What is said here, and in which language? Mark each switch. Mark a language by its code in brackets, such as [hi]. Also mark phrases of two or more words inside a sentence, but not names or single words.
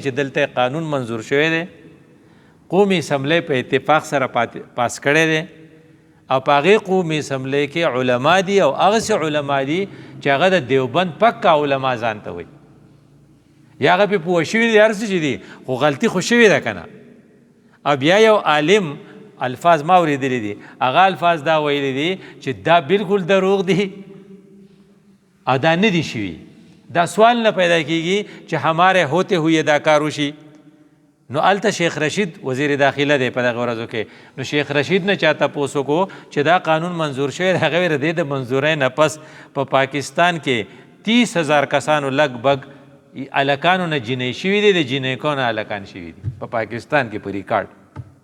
[ps] چې دلته قانون منظور شوی دی قومي اسمبلی په اتفاق سره پاس کړی دی او په هغې قومي اسمبلی کې علما دي او هغسې علما دي چې هغه د دیوبند پکا علما ځان ته وایي یا هغه پې پوه شوي دي هر څه چې دي خو غلطي خو شوې ده که نه او بیا یو عالم الفاظ ما اورېدلی دي هغه الفاظ دا ویلی دي چې دا بالکل دروغ دي او دا نه دي شوي دا سوال نه پیدا کیږي چې [ur] ہمارے ہوتے ہوئے [ps] دا کار وشي نو الته شیخ رشید وزیر داخله دی په دغه ورځو کې نو شیخ رشید نه چا تپوس وکړو چې دا قانون منظور شوی دی هغه ویل دی د منظورۍ نه پس په پاکستان کې 30,000 کسانو لږ الکانو نه جنۍ شوي دي د جنیکو نه الکان شوي دي په پاکستان کې په ریکارډ